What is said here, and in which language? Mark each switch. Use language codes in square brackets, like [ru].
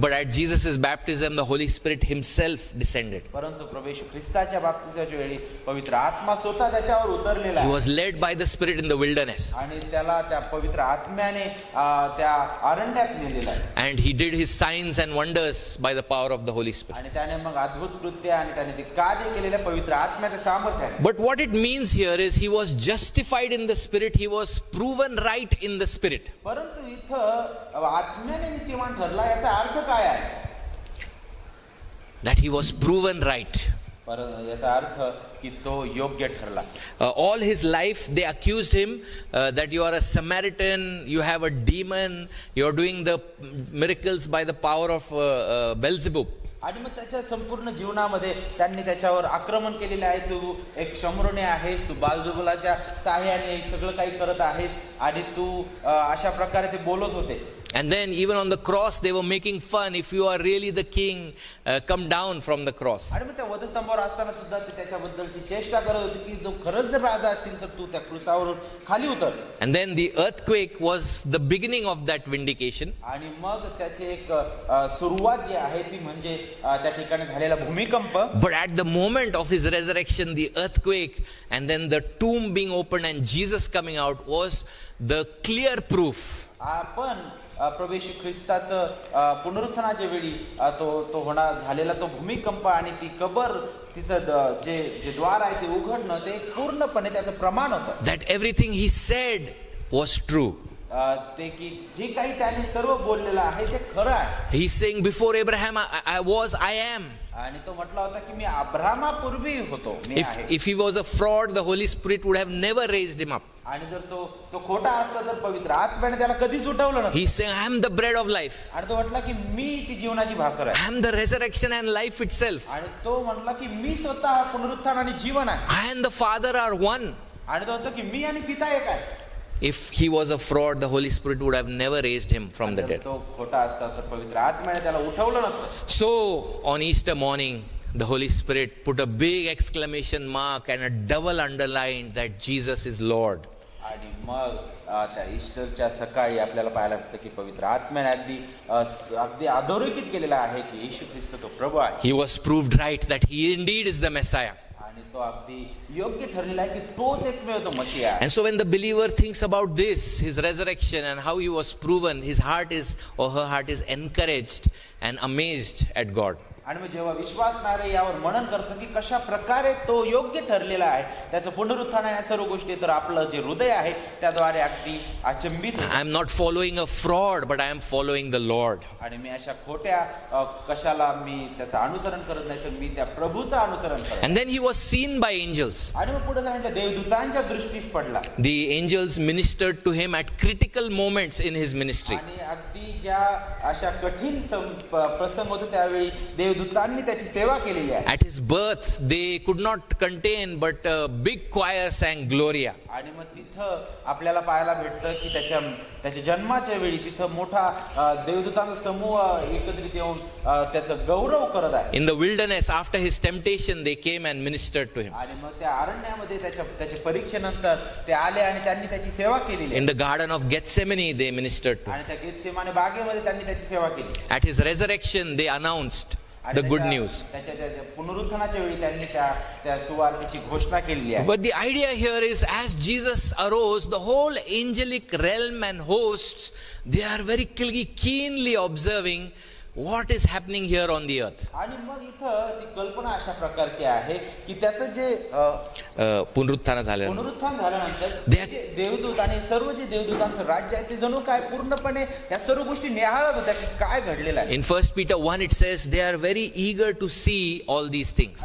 [en] But at Jesus' baptism the Holy Spirit himself descended. [mr] परंतु प्रभू येशू ख्रिस्ताच्या बाप्तिस्माच्या वेळी पवित्र आत्मा स्वतः त्याच्यावर उतरलेला [en] He [mr] आहे. [en] was led by the Spirit in the wilderness. [mr] आणि त्याला त्या पवित्र आत्म्याने त्या अरण्यात नेलेला आहे. [en] And he did his signs and wonders by the power of the Holy Spirit. [mr] आणि त्याने मग अद्भुत कृत्य आणि त्याने ते कार्य केलेल्या पवित्र आत्म्याच्या सामर्थ्याने. [en] But what it means here is he was justified in the Spirit. He was proven right in the Spirit. [mr] परंतु इथं आत्म्याने नीतिमान ठरला याचा अर्थ काय आहे? [en] that he was proven right. [mr] याचा अर्थ की तो योग्य ठरला. [en] All his life they accused him that you are a Samaritan, you have a demon, you are doing the miracles by the power of Beelzebub. [mr] आणि मग त्याच्या संपूर्ण जीवनामध्ये त्यांनी त्याच्यावर आक्रमण केलेले आहे. तू एक शमरोने आहेस, तू बालजुबलाच्या सहाय्याने सगळं काही करत आहेस आणि तू अशा प्रकारे ते बोलत होते. [en] And then even on the cross they were making fun, if you are really the king, come down from the cross. [mr] आणि मग त्या वधस्तंभावर असताना सुद्धा ते त्याच्याबद्दलची चेष्टा करत होते की जो खरंच जर राजा असेल तर तू त्या क्रूसावरून खाली उतर. [en] And then the earthquake was the beginning of that vindication. [mr] आणि मग त्याचे एक सुरुवात जी आहे ती म्हणजे त्या ठिकाणी झालेला भूमिकंप. [en] But at the moment of his resurrection, the earthquake and then the tomb being opened and Jesus coming out was the clear proof. [mr] आपण प्रभू येशू ख्रिस्ताचं पुनरुत्थानाच्या वेळी तो होणार झालेला तो भूमिकंप आणि ती कबर तिचं जे द्वार आहे ते उघडणं ते पूर्णपणे त्याचं प्रमाण होतं. [en] That everything he said was true. [mr] ते की जे काही त्याने सर्व बोललेलं आहे ते खरं आहे. [en] He's saying before Abraham I am. [mr] आणि तो म्हटला होता की मी अब्राहमापूर्वी होतो, मी आहे. [en] If he was a fraud, the Holy Spirit would have never raised him up. [mr] आणि जर तो खोटा असता तर पवित्र आत्म्याने त्याला कधीच उठवलं नसतं. [en] He's saying I am the bread of life. [mr] आणि तो म्हटला की मी ती जीवनाची भाकर आहे. [en] I am the resurrection and life itself. [mr] आणि तो म्हटला की मी स्वतः पुनरुत्थान आणि जीवन आहे. [en] I and the Father are one. [mr] आणि तो म्हणतो की मी आणि पिता एक आहे. [en] If he was a fraud, the Holy Spirit would have never raised him from the dead. [mr] तो खोटा असता तर पवित्र आत्म्याने त्याला उठवलं नसतं. [en] So on Easter morning, the Holy Spirit put a big exclamation mark and a double underline that Jesus is Lord. [mr] आणि मग त्या ईस्टरच्या सकाळी आपल्याला पाहायला मिळतं की पवित्र आत्म्याने अगदी अधोरेखित केलेला आहे की येशू ख्रिस्त तो प्रभू आहे. [en] He was proved right that he indeed is the Messiah. [mr] आणि तो अगदी योग्य ठरलेला आहे की तोच एकमेव तो मसीह आहे. [en] And so when the believer thinks about this, his resurrection and how he was proven, his heart is or her heart is encouraged and amazed at God. [mr] आणि मग जेव्हा विश्वासणारे यावर मनन करतो की कशा प्रकारे तो योग्य ठरलेला आहे, त्याचं पुनरुत्थान आहे, या सर्व गोष्टी, तर आपलं जे हृदय आहे त्याद्वारे अगदी अचंबित होतं. [en] I am not following a fraud, but I am following the Lord. [mr] आणि मी अशा खोट्या कशाला मी त्याचं अनुसरण करत नाही, तर मी त्या प्रभूचं अनुसरण करतो. [en] And then he was seen by angels. [mr] आणि मग पुढे सांगितलं देवदूतांच्या दृष्टीस पडला. [en] The angels ministered to him at critical moments in his ministry. [mr] आणि अगदी ज्या अशा कठीण प्रसंग होते त्यावेळी देवदूतांनी त्याची सेवा केलेली आहे. [en] At his birth they could not contain, but a big choir sang Gloria. [mr] आणि मग तिथं आपल्याला पाहायला भेटतं की त्याच्या जन्माच्या वेळी तिथं मोठा देवदूतांचा समूह एकत्रित येऊन त्याचं गौरव करत आहे. [en] In the wilderness, after his temptation, they came and ministered to him. [mr] आणि मग त्या अरण्यामध्ये त्याच्या परीक्षेनंतर ते आले आणि त्यांनी त्याची सेवा केलेली. [en] In the garden of Gethsemane, they ministered to him. [mr] आणि त्या गेतसेमाने बागेमध्ये त्यांनी त्याची सेवा केली. [en] At his resurrection, they announced the good news. [mr] त्याच्या पुनरुत्थानाच्या वेळी त्यांनी त्या सुवार्तेची घोषणा केलेली आहे. [en] But the idea here is, as Jesus arose, the whole angelic realm and hosts, they are very keenly observing what is happening here on the earth. [mr] आणि मग इथं ती कल्पना अशा प्रकारची आहे की त्याचं जे पुनरुत्थान झाल्यानंतर देवदूत आणि सर्व जे देवदूतांचं राज्य आहे ते जणू काय पूर्णपणे या सर्व गोष्टी निहाळत होत्या की काय घडलेलं आहे. [en] In 1 Peter 1 it says they are very eager to see all these things.